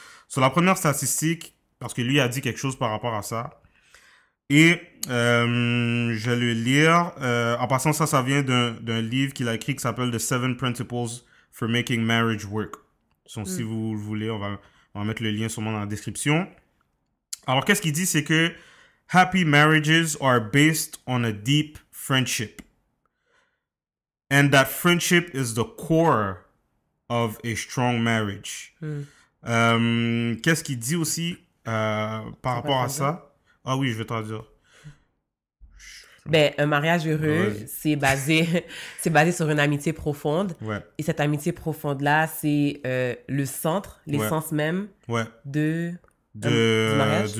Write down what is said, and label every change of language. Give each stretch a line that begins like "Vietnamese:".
French: Sur la première statistique, parce que lui a dit quelque chose par rapport à ça, et je vais le lire. En passant, ça vient d'un livre qu'il a écrit qui s'appelle The 7 Principles for Making Marriage Work. Donc, si vous le voulez, on va mettre le lien sûrement dans la description. Alors, qu'est-ce qu'il dit? C'est que
English: happy marriages are based on a deep friendship. And that friendship is the core of a strong marriage.
French: Qu'est-ce qu'il dit aussi par rapport à ça? Ah oui, je vais traduire. Ben, un mariage heureux, c'est basé sur une amitié profonde. Ouais. Et cette amitié profonde-là, c'est le centre, l'essence même du mariage.